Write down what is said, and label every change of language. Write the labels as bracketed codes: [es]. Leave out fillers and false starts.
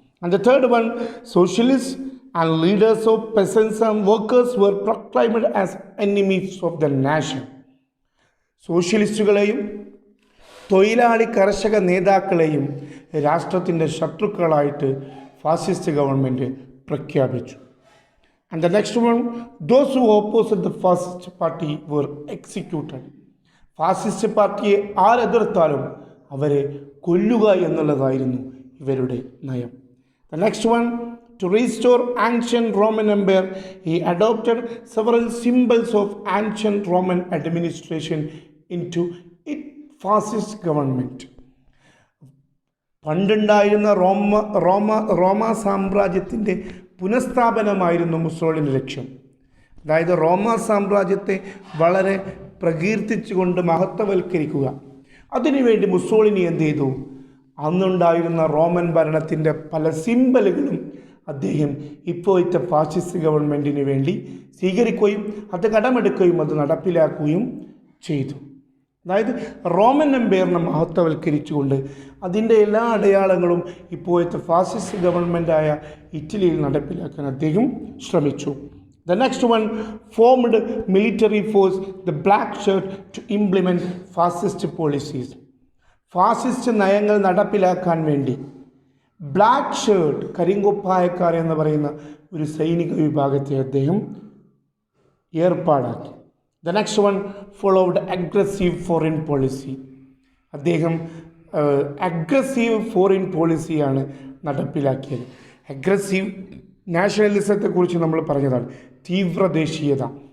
[en] And the third one, socialist and leaders of peasants and workers were proclaimed as enemies of the nation. [ml] സോഷ്യലിസ്റ്റുകളെയും തൊഴിലാളി കർഷക നേതാക്കളെയും രാഷ്ട്രത്തിൻ്റെ ശത്രുക്കളായിട്ട് fascist government പ്രഖ്യാപിച്ചു. [en] And the next one, those who opposed the fascist party were executed. [ml] Fascist പാർട്ടിയെ ആരെതിർത്താലും അവരെ കൊല്ലുക എന്നുള്ളതായിരുന്നു ഇവരുടെ നയം. [en] The next one, to restore ancient Roman Empire, he adopted several symbols of ancient Roman administration into its fascist government. [ml] പണ്ടുണ്ടായിരുന്ന റോമ സാമ്രാജ്യത്തിൻ്റെ പുനഃസ്ഥാപനമായിരുന്നു Mussolini ലക്ഷ്യം. അതായത് റോമ സാമ്രാജ്യത്തെ വളരെ പ്രകീർത്തിച്ചുകൊണ്ട് മഹത്വവൽക്കരിക്കുക. അതിനുവേണ്ടി മുസോളിനി എന്ത് ചെയ്തു? അന്നുണ്ടായിരുന്ന റോമൻ ഭരണത്തിൻ്റെ പല സിംബലുകളും അദ്ദേഹം ഇപ്പോഴത്തെ ഫാസിസ്റ്റ് ഗവൺമെൻറ്റിന് വേണ്ടി സ്വീകരിക്കുകയും അത് കടമെടുക്കുകയും അത് നടപ്പിലാക്കുകയും ചെയ്തു. അതായത് റോമൻ എംപയറിനെ മഹത്വവൽക്കരിച്ചുകൊണ്ട് അതിൻ്റെ എല്ലാ അടയാളങ്ങളും ഇപ്പോഴത്തെ ഫാസിസ്റ്റ് ഗവൺമെൻറ്റായ ഇറ്റലിയിൽ നടപ്പിലാക്കാൻ അദ്ദേഹം ശ്രമിച്ചു. [en] The next one, formed military force, the black shirt, to implement fascist policies. [ml] Fascist നയങ്ങൾ നടപ്പിലാക്കാൻ വേണ്ടി ബ്ലാക്ക് ഷർട്ട്, കരിങ്കുപ്പായക്കാർ എന്ന് പറയുന്ന ഒരു സൈനിക വിഭാഗത്തെ അദ്ദേഹം ഏർപ്പാടാക്കി. [en] The next one, followed aggressive foreign policy. [ml] അദ്ദേഹം അഗ്രസീവ് ഫോറിൻ പോളിസിയാണ് നടപ്പിലാക്കിയത്. അഗ്രസീവ് നാഷണലിസത്തെക്കുറിച്ച് നമ്മൾ പറഞ്ഞതാണ്, തീവ്രദേശീയത.